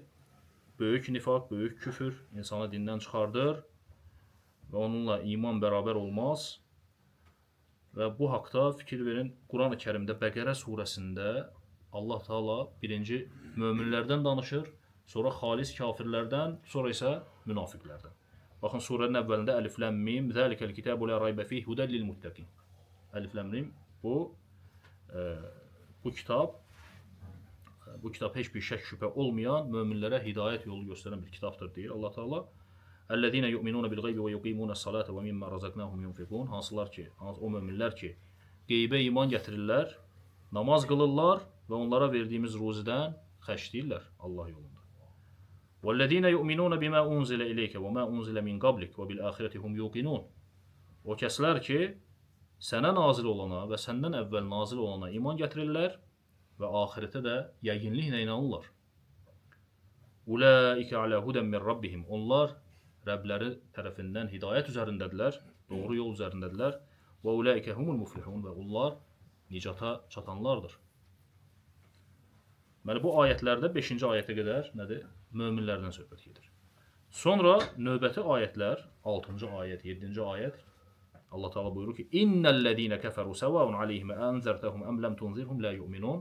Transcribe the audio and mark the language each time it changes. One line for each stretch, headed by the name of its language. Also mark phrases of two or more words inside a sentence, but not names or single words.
Azerbaijani: Böyük nifaq, böyük küfür insanı dindən çıxardır və onunla iman bərabər olmaz. Və bu haqda fikir verin, Quran-ı Kərimdə Bəqərə surəsində Allah Taala birinci möminlərdən danışır, sonra xalis kafirlərdən, sonra isə münafiqlərdən. Baxın surənin əvvəlində
Arabic: ألف لام ميم ذلك الكتاب لا ريب فيه هدى للمتقين. ألف لام ميم
Azerbaijani: bu kitab heç bir şək şübhə olmayan möminlərə hidayət yolu göstərən bir kitabdır deyir Allah Taala.
Arabic: الذين يؤمنون بالغيب ويقيمون الصلاة ومما رزقناهم ينفقون.
Azerbaijani: Hansılar ki, o möminlər ki, qeybə iman gətirirlər, namaz qılırlar və onlara verdiyimiz ruzidən xərcləyirlər Allah yolunda.
Arabic: والذين يؤمنون بما أنزل إليك وما أنزل من قبلك وبالآخرة هم يوقنون.
Azerbaijani: O kəslər ki, sənə nazil olana və səndən əvvəl nazil olana iman gətirirlər və axirətə də yəqinliklə inanırlar.
Arabic: أولئك على هدى من ربهم.
Azerbaijani: Onlar Rəbləri tərəfindən hidayət üzərindədirlər, doğru yol üzərindədirlər. Və
Arabic: أولئك هم المفلحون
Azerbaijani: və onlar nicata çatanlardır. Deməli bu ayətlərdə 5-ci ayətə qədər nədir? Möminlərdən söhbət gedir. Sonra növbəti ayətlər 6-cı ayət, 7-ci ayət Allah Taala buyurur ki:
Arabic: "إن الذين كفروا سواء عليهم أأنذرتهم أم لم تنذرهم لا يؤمنون."